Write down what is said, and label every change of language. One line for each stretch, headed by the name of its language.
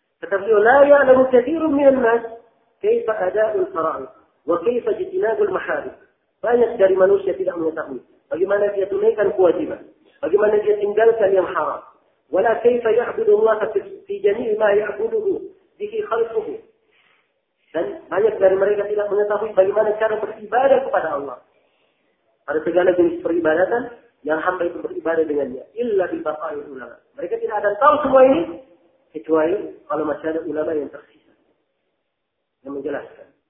Indonesian: Kata beliau,
Arabic: لا يعلم كثير من الناس كيف أداء الفرائض وكيف اجتناب المحارم.
Indonesian: Banyak dari manusia tidak mengetahui bagaimana dia tunaikan kewajiban, bagaimana dia tinggalkan yang haram.
Arabic: ولا كيف يعبد الله في جميع ما يعبده به خلقه.
Indonesian: Dan banyak dari mereka tidak mengetahui bagaimana cara beribadah kepada Allah. Ada segala jenis peribadatan yang hamba itu beribadah dengannya.
Arabic: Illa bibaqai ulama.
Indonesian: Mereka tidak ada tahu semua ini. Kecuali kalau masih ada ulama yang tersisa. Yang menjelaskan.